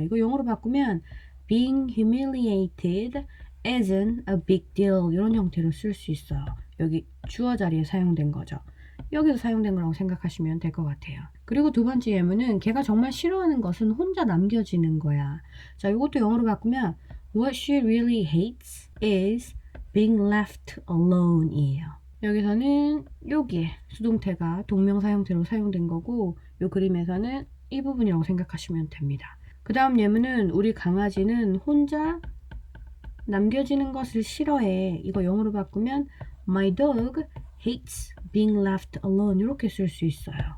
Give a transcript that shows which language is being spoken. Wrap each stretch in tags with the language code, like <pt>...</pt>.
<ko>이거 영어로 바꾸면</ko> <en>being humiliated isn't a big deal</en> <ko>이런 형태로 쓸 수 있어요. 여기 주어 자리에 사용된 거죠. 여기서 사용된 거라고 생각하시면 될 것 같아요. 그리고 두 번째 예문은 걔가 정말 싫어하는 것은 혼자 남겨지는 거야. 자, 이것도 영어로 바꾸면</ko> <en>what she really hates is being left alone</en> <ko>이에요. 여기서는 여기에 수동태가 동명사 형태로 사용된 거고 이 그림에서는 이 부분이라고 생각하시면 됩니다. 그 다음 예문은 우리 강아지는 혼자 남겨지는 것을 싫어해. 이거 영어로 바꾸면</ko> <en>My dog hates being left alone</en> <ko>이렇게 쓸 수 있어요.</ko>